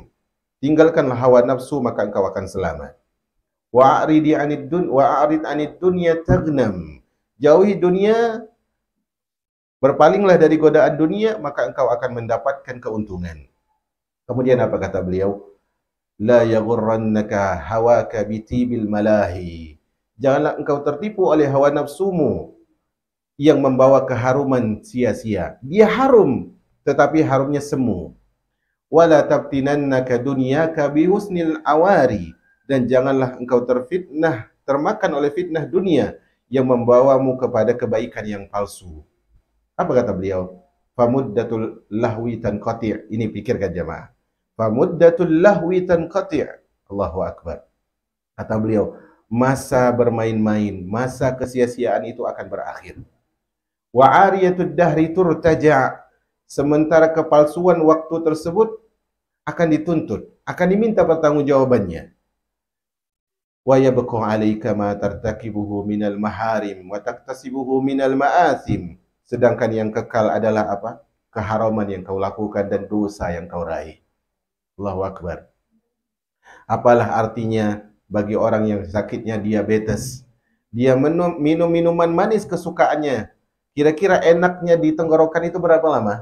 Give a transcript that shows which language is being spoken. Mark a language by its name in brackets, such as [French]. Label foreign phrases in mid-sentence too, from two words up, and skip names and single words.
[Indonesian] Tinggalkanlah hawa nafsu maka engkau akan selamat. [Arabic] وأعرض عن الدنيا تغنم. [Indonesian] Jauhi dunia, berpalinglah dari godaan dunia maka engkau akan mendapatkan keuntungan. Kemudian apa kata beliau? [Arabic] لا يغرنك هواك بطيب الملاهي. [Indonesian] Janganlah engkau tertipu oleh hawa nafsumu yang membawa keharuman sia-sia. Dia harum, tetapi harumnya semu. [Arabic] ولا تفتننك دنياك بحسن العواري. [Indonesian] Dan janganlah engkau terfitnah, termakan oleh fitnah dunia yang membawamu kepada kebaikan yang palsu. Apa kata beliau? [Arabic] فمدة اللهو تنقطع'. [Indonesian] Ini pikirkan jemaah. [Arabic] فمدة اللهو تنقطع'. الله أكبر. [Indonesian] Kata beliau, masa bermain-main, masa kesia-siaan itu akan berakhir. [Arabic] وعارية الدهر ترتجع'. [Indonesian] Sementara kepalsuan waktu tersebut akan dituntut, akan diminta pertanggungjawabannya. [Arabic] ويبقى عليك ما ترتكبه من المحارم وتكتسبه من المآثم. [Indonesian] Sedangkan yang kekal adalah apa? Keharaman yang kau lakukan dan dosa yang kau raih. [Arabic] الله أكبر. [Indonesian] Apalah artinya bagi orang yang sakitnya diabetes, dia minum minuman manis kesukaannya. Kira-kira enaknya di tenggorokan itu berapa lama?